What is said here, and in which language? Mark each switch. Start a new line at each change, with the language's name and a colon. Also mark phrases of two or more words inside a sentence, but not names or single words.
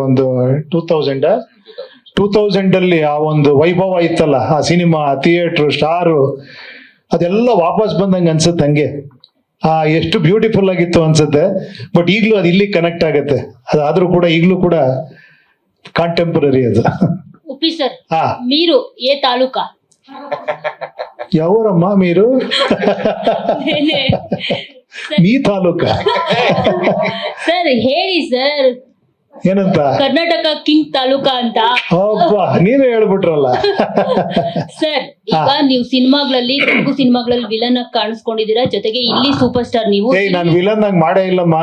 Kannada: ಒಂದು 2000 ಅಲ್ಲಿ ಆ ಒಂದು ವೈಭವ ಇತ್ತಲ್ಲ, ಆ ಸಿನಿಮಾ, ಥಿಯೇಟರ್, ಸ್ಟಾರು, ಅದೆಲ್ಲ ವಾಪಸ್ ಬಂದಂಗೆ ಅನ್ಸುತ್ತೆ. ಹಂಗೆ ಎಷ್ಟು ಬ್ಯೂಟಿಫುಲ್ ಆಗಿತ್ತು ಅನ್ಸುತ್ತೆ. ಬಟ್ ಈಗ್ಲೂ ಅದು ಇಲ್ಲಿ ಕನೆಕ್ಟ್ ಆಗತ್ತೆ. ಅದಾದ್ರೂ ಕೂಡ ಈಗ್ಲೂ ಕೂಡ ಕಾಂಟೆಂಪರರಿ ಅದು. ಉಪ್ಪಿ ಸರ್,
Telugu: మీరు ఏ తాలూకా? ఎవరమ్మ మీరు? మీ తాలೂಕಾ?
Kannada: ಸರ್ ಹೇಳಿ ಸರ್. ಏನಂತ? ಕರ್ನಾಟಕ ಕಿಂಗ್ ತಾಲೂಕಾ ಅಂತ. ಅಬ್ಬಾ, ನೀವೇ ಹೇಳ್ಬಿಟ್ರಲ್ಲ. ಸರ್, ಈಗ ನೀವು ಸಿನಿಮಾಗಳಲ್ಲಿ, ತೆಲುಗು ಸಿನಿಮಾಗಳಲ್ಲಿ ವಿಲನ್ ಆಗಿ ಕಾಣಿಸ್ಕೊಂಡಿದ್ದೀರಾ, ಜೊತೆಗೆ ಇಲ್ಲಿ
English: super star
Kannada: ನೀವು. ಏಯ್, ನಾನು ವಿಲನ್ ಆಗಿ ಮಾಡೇ ಇಲ್ಲಮ್ಮ.